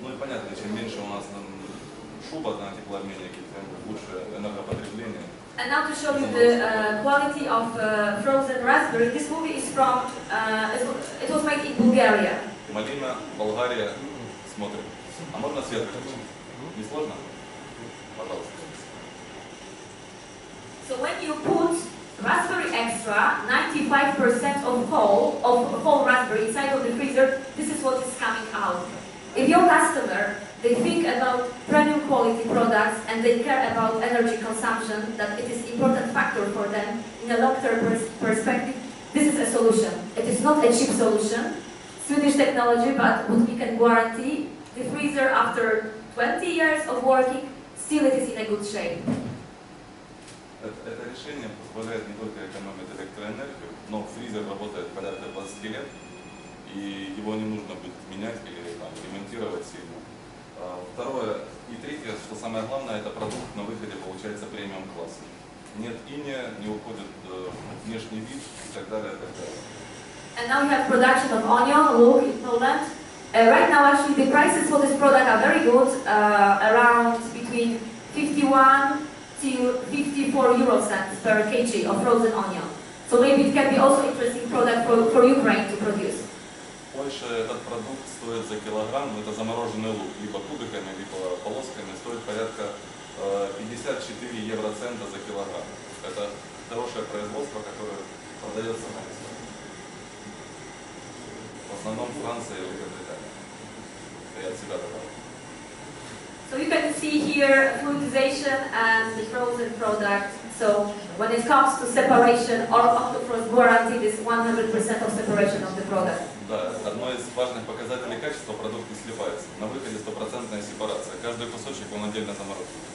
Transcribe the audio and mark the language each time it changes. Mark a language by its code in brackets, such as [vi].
[ru] Ну и понятно, чем меньше у нас шуба на теплообменнике, тем лучше энергопотребление. [en] And now to show you the quality of frozen raspberry. This movie is from, it was made in Bulgaria. [ru] Малина, Болгария, смотрим. А можно свет включить? Не сложно? Пожалуйста. [en] So when you put raspberry extra, 95% of whole raspberry inside of the freezer, this is what is coming out. If your customer, they think about premium quality products and they care about energy consumption, that it is important factor for them in a long-term perspective, this is a solution. It is not a cheap solution, Swedish technology, but what we can guarantee, the freezer after 20 years of working, still it is in a good shape. [ru] Это решение позволяет не только экономить электроэнергию, но фризер работает порядка 20 лет, и его не нужно будет менять или там, ремонтировать сильно. Второе и третье, что самое главное, это продукт на выходе получается премиум класс. нет иния, не уходит внешний вид и так далее, и так далее. [en] And now we have production of onion, look in Poland. Right now, actually, the prices for this product are very good, around between 51 to 54 euro cents per kg of frozen onion. So maybe it can be also interesting product for Ukraine to produce. [ru] В Польше этот продукт стоит за килограмм, это замороженный лук, либо кубиками, либо полосками, стоит порядка 54 евроцента за килограмм. Это хорошее производство, которое продается на экспорт. В основном Франция и Великобритания. Я от себя добавил. [en] So you can see here fluidization and the frozen product. So when it comes to separation, our Octo Frost guaranteed is 100% of separation of the product. [ru] Да, одно из важных показателей качества — продукт не слипается. На выходе стопроцентная сепарация. Каждый кусочек он отдельно заморожен.